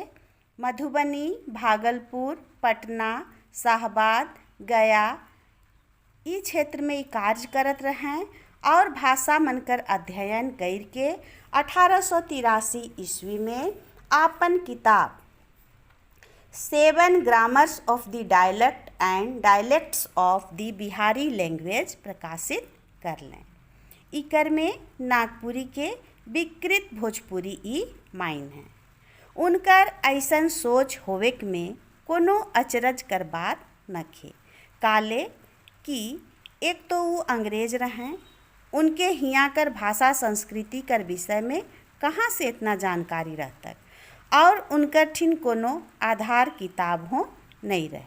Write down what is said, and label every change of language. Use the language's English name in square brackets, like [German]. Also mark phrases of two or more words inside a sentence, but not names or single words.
[Sadri] मधुबनी, भागलपुर, पटना, शाहबाद, गया ई क्षेत्र में कार्य करत रहें और भाषा मनकर अध्ययन करके 1883 ईस्वी में आपन किताब 7 ग्रामर्स ऑफ द डायलेक्ट एंड डायलेक्ट्स ऑफ द बिहारी लैंग्वेज प्रकाशित कर लें। इकर में नागपुरी के विकृत भोजपुरी ई माइन है। उनकर ऐसन सोच होवे में कोनो अचरज कर बात नखे। काले कि एक तो वो अंग्रेज रहें, उनके हियाँ कर भाषा संस्कृति कर विषय में कहाँ से इतना जानकारी रहता और उनकर ठिन कोनो आधार किताब हो नहीं रहे।